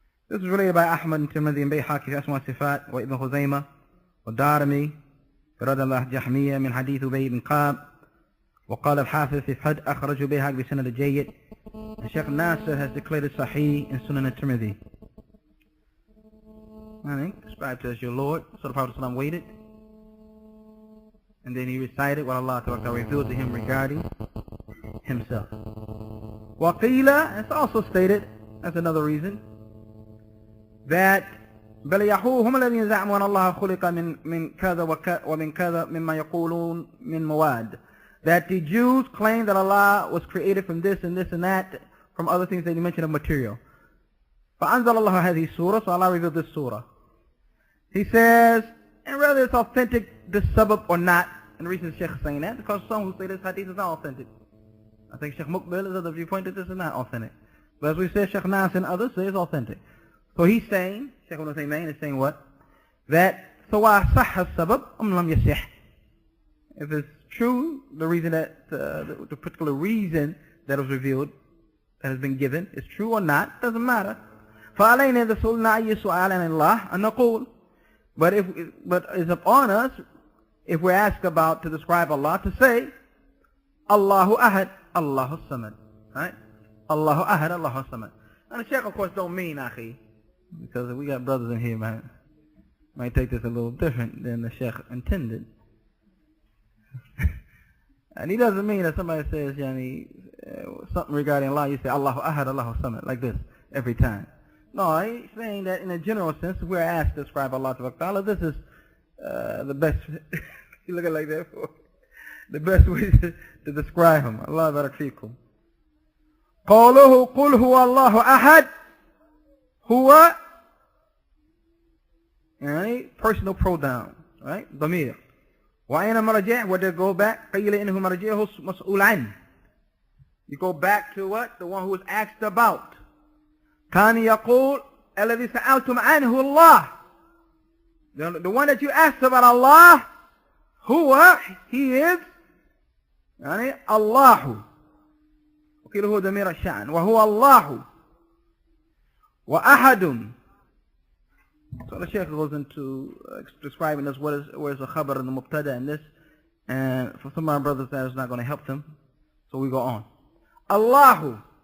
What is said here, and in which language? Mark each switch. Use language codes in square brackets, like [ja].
[en] This is related by Ahmad and Tirmidhi and Bayhaqi [ar] في أسماء الصفات وابن خزيمة والدارمي في رد الله الجحمية من حديث أبي بن قاب. وقال الحافظ في فتح أخرجه بيهقي بسند الجيد. [en] Shaykh Nasir has declared it Sahih in Sunan al-Tirmidhi. Describe to us your Lord. So the Prophet ﷺ waited, and then he recited what Allah revealed to him regarding himself. Waqila, it's also stated, that's another reason, that [ar] بل يحوهم الذين زعموا أن الله خلق من كذا ومن كذا مما يقولون من مواد. [en] That the Jews claim that Allah was created from this and this and that, from other things that you mentioned of material. [ar] فأنزل الله هذه السورة, [en] so Allah revealed this surah. He says, and whether it's authentic, this sabab or not, and the reason the Shaykh is saying that, because some who say this hadith is not authentic. I think Shaykh Muqbil is of the viewpoint that this is not authentic. But as we said, Shaykh Nas and others say it's authentic. So he's saying, Shaykh Ibn Taymiyyah is saying what? [ar] That, سواء صح السبب أم لم يصح. [en] If it's true, the reason that, the particular reason that was revealed, that has been given, is true or not, doesn't matter. [ar] فعلينا إذا سئلنا أي سؤال عن الله أن نقول. [en] But it's upon us, if we're asked about to describe Allah, to say, Allahu Ahad, Allahu Samad. Right? Allahu Ahad, Allahu Samad. And the Shaykh, of course, don't mean Akhi, because we got brothers in here, man, might take this a little different than the Shaykh intended. And he doesn't mean that somebody says, something regarding Allah, you say Allahu Ahad, Allahu Samad, like this, every time. No, he's saying that in a general sense, if we're asked to describe Allah Ta'ala, this is the best, you look at it like that, for the best way to describe him. Allah barak fikum. [ar] قوله قل هو الله أحد هو [en] personal pronoun, right? [ar] ضمير. وأين مرجع? [en] Where they go back? [ar] قيل إنه مرجعه مسؤول عنه. [en] You go back to what? The one who was asked about. [ar] كان يقول الذي سألتم عنه الله. [en] The one that you asked about Allah, هو, he is, الله. [ar] وقيل هو ضمير الشأن. وهو الله. وأحد. [en] So the Shaykh goes into describing us where is the khabar and the mubtada in this, and for some of our brothers that is not going to help them, so we go on. Allahu.